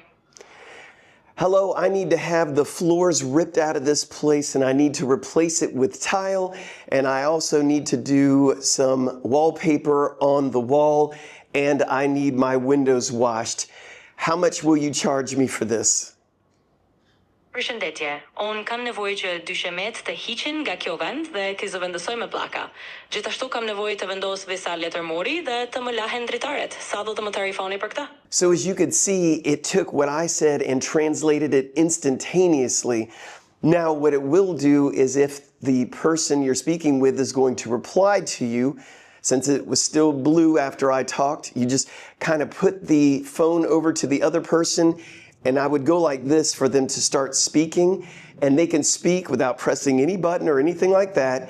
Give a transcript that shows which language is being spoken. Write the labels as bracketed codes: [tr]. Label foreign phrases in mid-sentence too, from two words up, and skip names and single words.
[en] Hello, I need to have the floors ripped out of this place and I need to replace it with tile, and I also need to do some wallpaper on the wall, and I need my windows washed. How much will you charge me for this? [sq] Përshëndetje. Unë kam nevojë që dyshemet të hiqin nga kjo vend dhe ky zëvendësoj me pllaka. Gjithashtu kam nevojë të vendos disa letërmori dhe të më lahen dritaret. Sa do të më tarifoni për këtë? [en] So as you could see, it took what I said and translated it instantaneously. Now what it will do is if the person you're speaking with is going to reply to you, since it was still blue after I talked, you just kind of put the phone over to the other person, and I would go like this for them to start speaking, and they can speak without pressing any button or anything like that.